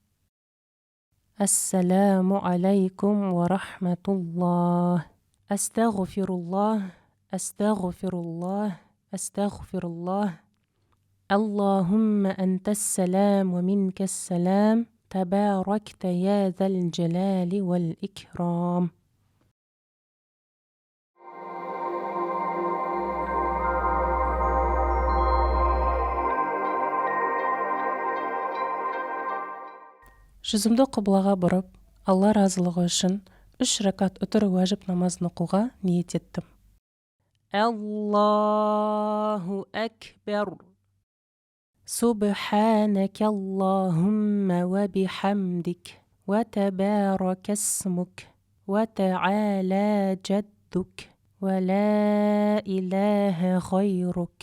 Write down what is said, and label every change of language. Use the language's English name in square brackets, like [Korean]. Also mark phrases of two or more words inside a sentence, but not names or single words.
[Arabic] السلام عليكم ورحمة الله أستغفر الله أستغفر الله أستغفر الله اللهم أنت السلام ومنك السلام تباركت يا ذا الجلال والإكرام [Kazakh] жүзімді қыблаға бұрып, Алла разылығы үшін 3 ракат үтір уәжіп намазын оқуға ниет еттім. [Arabic] الله أكبر. سبحانك اللهم وبحمدك وتبارك اسمك, وتعالى جدك ولا إله غيرك.